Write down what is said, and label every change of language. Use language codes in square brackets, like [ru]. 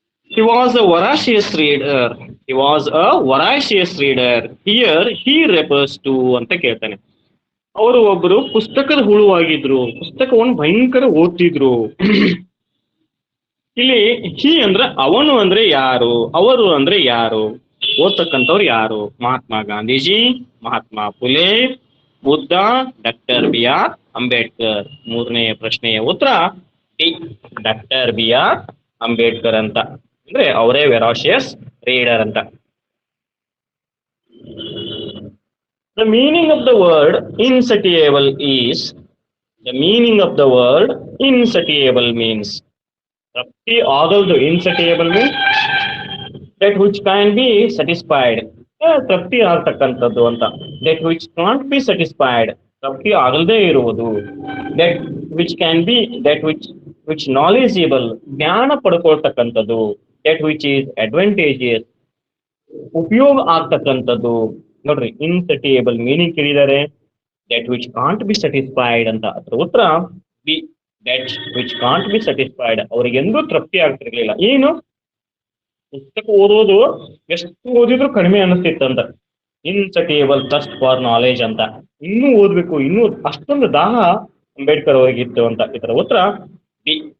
[en] He was a voracious reader. He was a voracious reader. Here he refers to [kn] ಅಂತ ಕೇಳ್ತಾನೆ. ಅವರು ಒಬ್ಬರು ಪುಸ್ತಕದ ಹುಳುವಾಗಿದ್ರು, ಪುಸ್ತಕವನ್ನು ಭಯಂಕರ ಓದ್ತಿದ್ರು. ಇಲ್ಲಿ ಹಿ ಅಂದ್ರೆ ಅವನು ಅಂದ್ರೆ ಯಾರು, ಅವರು ಅಂದ್ರೆ ಯಾರು, ಓದ್ತಕ್ಕಂಥವ್ರು ಯಾರು? Mahatma Gandhiji, Mahatma Phule, Buddha, doctor B R Ambedkar. ಮೂರನೆಯ ಪ್ರಶ್ನೆಯ ಉತ್ತರ D, doctor B R Ambedkar ಅಂತ. ಅಂದ್ರೆ ಅವರೇ ವೆರಾಷಿಯಸ್ ರೀಡರ್ ಅಂತ. [en] The meaning of the word insatiable is, the meaning of the word insatiable means, [kn] ತೃಪ್ತಿ ಆಗಲ್ದು. [en] insatiable means that which can be satisfied, [kn] ತೃಪ್ತಿ ಆಗ್ತಕ್ಕಂಥದ್ದು ಅಂತ. [en] that which can't be satisfied, [kn] ತೃಪ್ತಿ ಆಗಲ್ದೇ ಇರುವುದು. [en] that which can be, that which knowledgeable, [kn] ಜ್ಞಾನ ಪಡ್ಕೊಳ್ತಕ್ಕಂಥದ್ದು. [en] that which is advantageous, [kn] ಉಪಯೋಗ ಆಗ್ತಕ್ಕಂಥದ್ದು. ನೋಡ್ರಿ, ಇನ್ಸಟಿಯೇಬಲ್ ಮೀನಿಂಗ್ ಕೇಳಿದ್ದಾರೆ, [en] that which can't be satisfied [kn] ಅಂತ. ಅದರ ಉತ್ತರ B, [en] that which can't be satisfied. [kn] ಅವ್ರಿಗೆ ಎಂದೂ ತೃಪ್ತಿ ಆಗ್ತಿರ್ಲಿಲ್ಲ. ಏನು? ಪುಸ್ತಕ ಓದೋದು ಎಷ್ಟು ಓದಿದ್ರು ಕಡಿಮೆ ಅನಿಸ್ತಿತ್ತಂತ. [en] insatiable thirst for knowledge [kn] ಅಂತ, ಇನ್ನೂ ಓದ್ಬೇಕು, ಇನ್ನೂ ಅಷ್ಟೊಂದು ದಾಹ ಅಂಬೇಡ್ಕರ್ ಅವರಿಗಿತ್ತು ಅಂತ. ಇದರ ಉತ್ತರ ಬಿ.